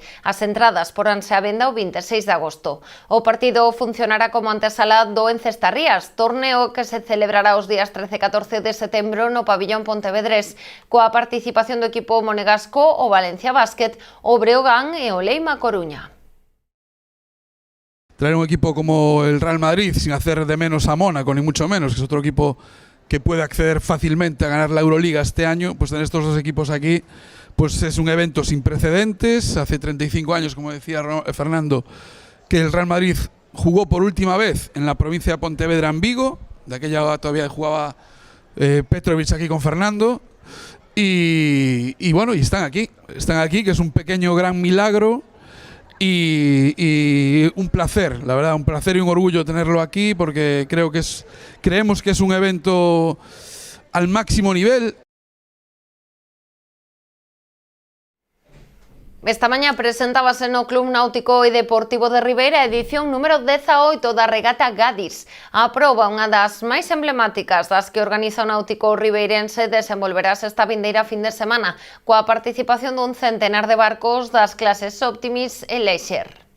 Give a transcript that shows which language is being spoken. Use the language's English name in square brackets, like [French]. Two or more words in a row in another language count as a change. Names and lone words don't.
[Galician] As entradas poránse á venda o 26 de agosto. O partido funcionará como antesala do Encestarrías, torneo que se celebrará os días 13 e 14 de setembro no pabillón pontevedrés, coa participación do equipo monegasco, o Valencia Basket, o Breogán e o Leima Coruña. [Spanish] Traer un equipo como el Real Madrid sin hacer de menos a Mónaco, ni mucho menos, que es otro equipo que puede acceder fácilmente a ganar la Euroliga este año, pues tener estos dos equipos aquí, pues es un evento sin precedentes. Hace 35 años, como decía Fernando, que el Real Madrid jugó por última vez en la provincia de Pontevedra en Vigo, de aquella todavía jugaba Petrovic aquí con Fernando, y bueno, y están aquí, que es un pequeño gran milagro. Y un placer, la verdad, un placer y un orgullo tenerlo aquí, porque creemos que es un evento al máximo nivel. [Galician] Esta mañá presentábase no Club Náutico e Deportivo de Ribeira a edición número 18 da regata Gadis. A proba, unha das máis emblemáticas das que organiza o Náutico ribeirense, desenvolverase esta vindeira fin de semana, coa participación dun centenar de barcos das clases Optimis e Leisure.